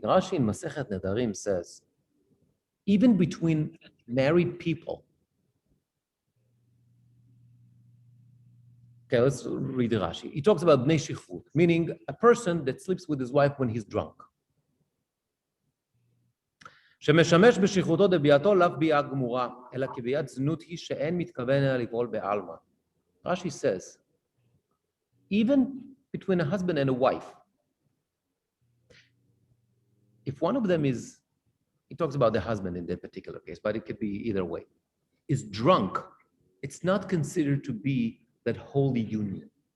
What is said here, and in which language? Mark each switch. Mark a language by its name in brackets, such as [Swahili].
[English] Rashi in Masechet Nedarim says, even between married people. Okay, let's read the Rashi. He talks about Bnei Shichvut, meaning a person that sleeps with his wife when he's drunk. [Hebrew] שמשמש בשכחותו דביעתו לאו ביעה גמורה, אלא כביעת זנות היא שאין מתכוון אלא לבעול בעלמא. [English] Rashi says, even between a husband and a wife, if one of them is, he talks about the husband in that particular case, but it could be either way, is drunk, it's not considered to be that holy union.